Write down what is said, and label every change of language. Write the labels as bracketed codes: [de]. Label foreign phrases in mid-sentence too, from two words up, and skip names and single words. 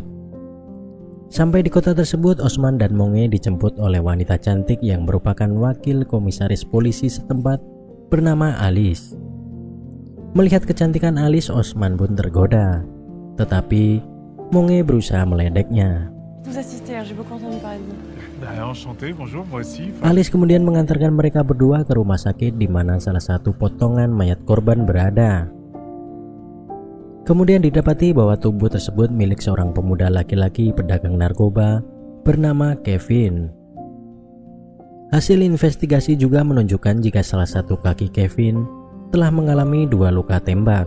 [id] Sampai di kota tersebut, Osman dan Monge dijemput oleh wanita cantik yang merupakan wakil komisaris polisi setempat bernama Alice. Melihat kecantikan Alice, Osman pun tergoda, tetapi Monge berusaha meledeknya. [fr] J'ai beaucoup entendu parler de vous. Enchanté, bonjour, moi aussi. [id] Alice kemudian mengantarkan mereka berdua ke rumah sakit di mana salah satu potongan mayat korban berada. Kemudian didapati bahwa tubuh tersebut milik seorang pemuda laki-laki pedagang narkoba bernama Kevin. Hasil investigasi juga menunjukkan jika salah satu kaki Kevin telah mengalami 2 luka tembak.